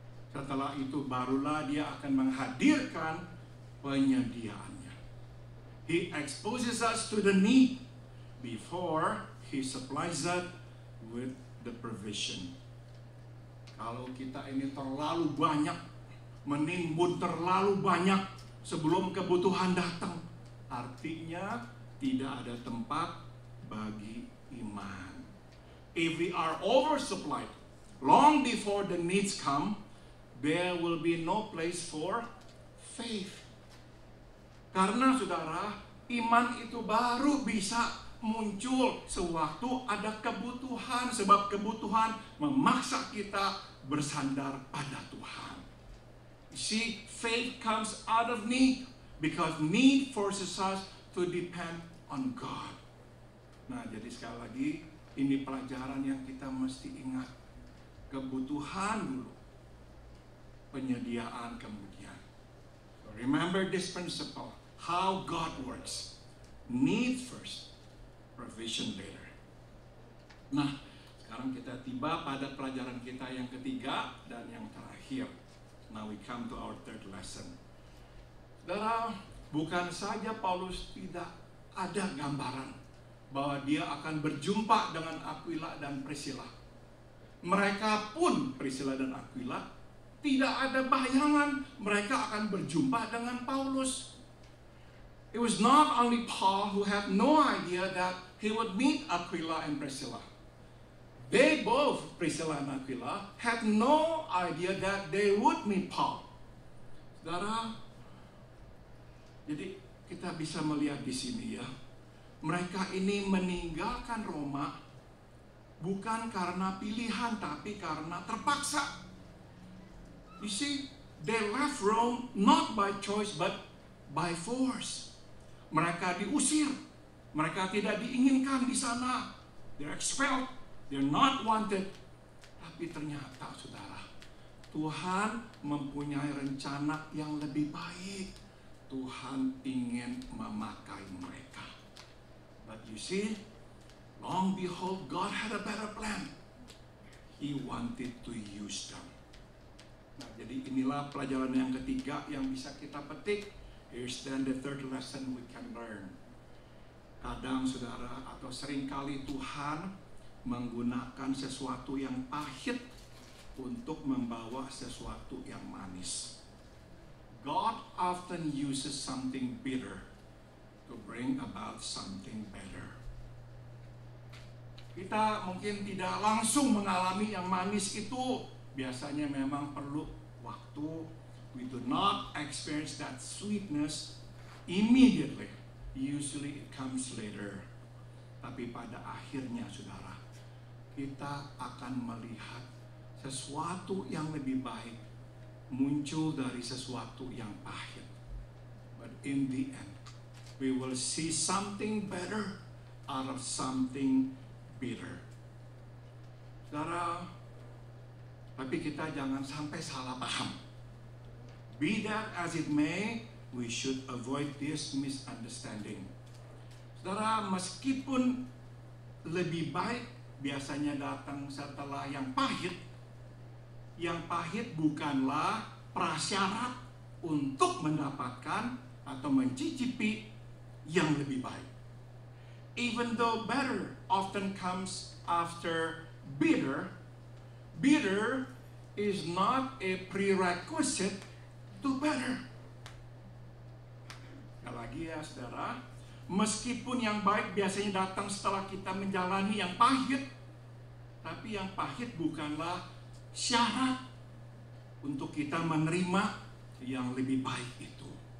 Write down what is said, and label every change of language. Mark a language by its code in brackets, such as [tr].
[id] Setelah itu barulah dia akan menghadirkan penyediaannya. [en] He exposes us to the need before He supplies us with the provision. [id] Kalau kita ini terlalu banyak, menimbun terlalu banyak sebelum kebutuhan datang, artinya tidak ada tempat bagi iman. [en] If we are oversupplied long before the needs come, there will be no place for faith. [id] Karena saudara, iman itu baru bisa muncul sewaktu ada kebutuhan, sebab kebutuhan memaksa kita bersandar pada Tuhan. [en] You see, faith comes out of need because need forces us to depend on God. [id] Nah, jadi sekali lagi ini pelajaran yang kita mesti ingat. Kebutuhan dulu, penyediaan kemudian. [en] So remember this principle, how God works. Needs first, provision later. [id] Nah, sekarang kita tiba pada pelajaran kita yang ketiga dan yang terakhir. [en] Now we come to our third lesson. [id] Saudara, bukan saja Paulus tidak ada gambaran bahwa dia akan berjumpa dengan Aquila dan Priscilla. Mereka pun, Priscilla dan Aquila, tidak ada bayangan mereka akan berjumpa dengan Paulus. [en] It was not only Paul who had no idea that he would meet Aquila and Priscilla. They both, Priscilla and Aquila, had no idea that they would meet Paul. [id] Saudara, jadi kita bisa melihat di sini ya, mereka ini meninggalkan Roma bukan karena pilihan tapi karena terpaksa. [en] You see, they left Rome not by choice but by force. [id] Mereka diusir, mereka tidak diinginkan di sana. [en] They're expelled, they're not wanted. [id] Tapi ternyata saudara, Tuhan mempunyai rencana yang lebih baik. Tuhan ingin memakai mereka. [en] But you see, long behold, God had a better plan. He wanted to use them. [id] Nah, jadi inilah pelajaran yang ketiga yang bisa kita petik. [en] Here's then the third lesson we can learn. [id] Kadang saudara, atau seringkali Tuhan menggunakan sesuatu yang pahit untuk membawa sesuatu yang manis. [en] God often uses something bitter to bring about something better. [id] Kita mungkin tidak langsung mengalami yang manis itu. Biasanya memang perlu waktu. [en] We do not experience that sweetness immediately. Usually it comes later. [id] Tapi pada akhirnya saudara, kita akan melihat sesuatu yang lebih baik muncul dari sesuatu yang pahit. [en] But in the end, we will see something better out of something bitter. [id] Saudara, tapi kita jangan sampai salah paham. [en] Be that as it may, we should avoid this misunderstanding. [id] Saudara, meskipun lebih baik biasanya datang setelah yang pahit bukanlah prasyarat untuk mendapatkan atau mencicipi yang lebih baik. [en] Even though better often comes after bitter, bitter is not a prerequisite to better. [id] Sekali lagi ya saudara, meskipun yang baik biasanya datang setelah kita menjalani yang pahit, tapi yang pahit bukanlah syarat untuk kita menerima yang lebih baik itu.